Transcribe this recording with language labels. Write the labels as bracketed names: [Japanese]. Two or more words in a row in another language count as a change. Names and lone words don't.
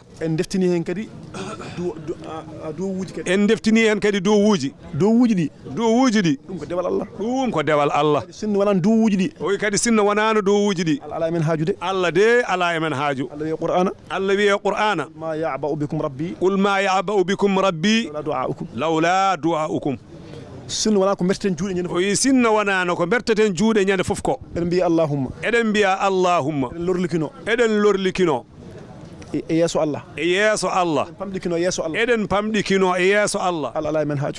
[Fula] en deftini hen kadi dowuji kadi en deftini hen kadi dowuji ɗi ɗum ko dewal Allah sinno wonan dowuji ɗi o wi kadi sinno wonano dowuji ɗi ala men haaju de Allah de ala emen haaju Allah wi qur'ana [Arabic] ma ya'ba'u bikum rabbi qul ma ya'ba'u bikum rabbi lawla du'aukum [Fula] sinno wona ko berteten juuɗe ñande o wi sinno wonano ko berteten juuɗe ñande fof ko eɗen mbiya allahumma eɗen lorlikino e yeeso Allah eɗen pamɗikino e yeeso Allah ala emen haaju